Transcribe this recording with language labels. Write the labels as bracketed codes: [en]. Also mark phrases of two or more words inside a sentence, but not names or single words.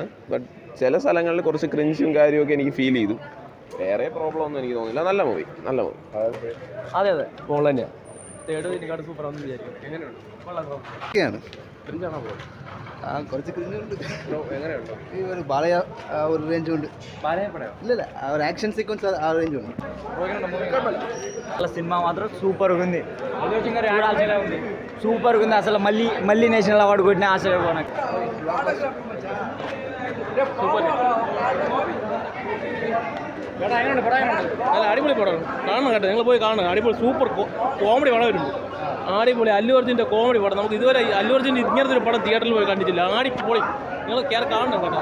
[ml] ബട്ട് ചില സ്ഥലങ്ങളിൽ കുറച്ച് ക്രിഞ്ചും കാര്യമൊക്കെ എനിക്ക് ഫീൽ ചെയ്തു. വേറെ പ്രോബ്ലം ഒന്നും എനിക്ക് തോന്നില്ല. നല്ല മൂവി. അതെ മോൾ തന്നെയാണ്. തേർഡ് ഇതിനെക്കാട് സൂപ്പർ ആണെന്ന് വിചാരിക്കും. എങ്ങനെയുണ്ട്? കുറച്ച് ക്രിഞ്ചുണ്ട്. എങ്ങനെയുണ്ടോ ഈ ഒരു ബാലയ ഒരു റേഞ്ച് ഉണ്ട്. [te] ഇല്ല ఆ ഒരു [en] action sequence [te] ఆ రేంజ్ ఉంది. సినిమా మాత్రం సూపర్ ఉంది. సూపర్ ఉంది అసలు. మళ్ళీ [en] national award [te] కొట్టిన ఆశ నాకు. [ml] നല്ല അടിപൊളി പടമാണ്. കാണണം കേട്ടോ, നിങ്ങൾ പോയി കാണണം. അടിപൊളി [en] super comedy [ml] പടം വരുന്നുണ്ട്. അടിപൊളി അല്ലു അർജുൻ്റെ കോമഡി പടം. നമുക്ക് ഇതുവരെ അല്ലു അർജുൻ്റെ ഇങ്ങനത്തെ ഒരു പടം തിയേറ്ററിൽ പോയി കണ്ടിട്ടില്ല. അടിപൊളി. നിങ്ങൾ കാണണം കേട്ടോ.